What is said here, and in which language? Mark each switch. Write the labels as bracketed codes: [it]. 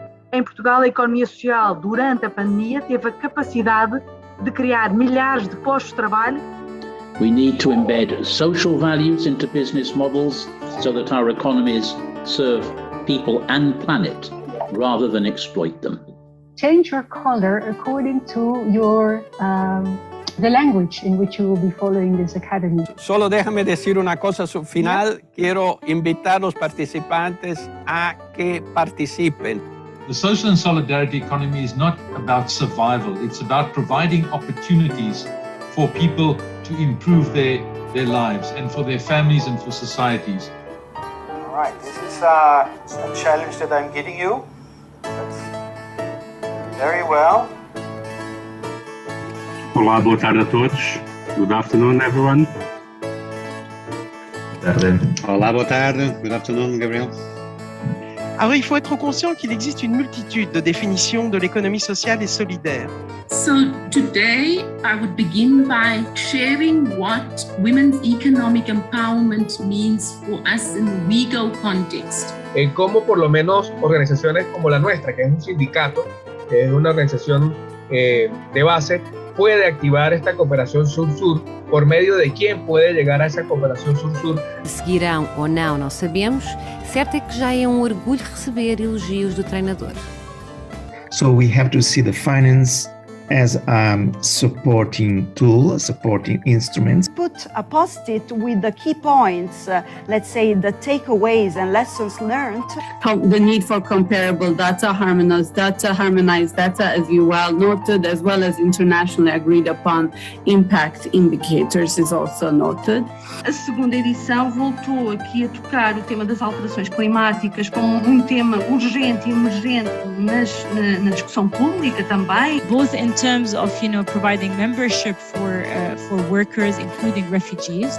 [pt] Em Portugal, a economia social, durante a pandemia, teve a capacidade de criar milhares de postos de trabalho. [en] We need to embed social values into business models so that our economies serve people and planet rather than exploit them. Change your color according to your the language in which you will be following this academy. [es] Solo déjame decir una cosa final. Quiero invitar a los participantes a que participen. [en] The social and solidarity economy is not about survival. It's about providing opportunities for people to improve their lives and for their families and for societies. All right, this is a challenge that I'm giving you. That's very well. [pt] Olá, boa tarde a todos. [en] Good afternoon, everyone. [pt] Olá, boa tarde. [en] Good afternoon, [pt] Gabriel. [fr] Alors, il faut être conscient qu'il existe une multitude de définitions de l'économie sociale et solidaire. [en] So today, I would begin by sharing what women's economic empowerment means for us in the legal context. [es] En cómo por lo menos organizaciones como la nuestra, que es un sindicato, que es una organización de base, puede activar esta cooperación sur-sur, por medio de quién puede llegar a esa cooperação sur-sur. [pt] Seguirão ou não sabemos. Certo é que já é orgulho receber elogios do treinador. [en] So we have to see the finance as a supporting tool, a supporting instrument. Put a post-it with the key points, let's say the takeaways and lessons learned. The need for comparable data, harmonized data, as you well noted, as well as internationally agreed upon impact indicators is also noted. [pt] A segunda edição voltou aqui a tocar o tema das alterações climáticas como um tema urgente e emergente na discussão pública também. [en] Both in terms of, providing membership for workers, including refugees.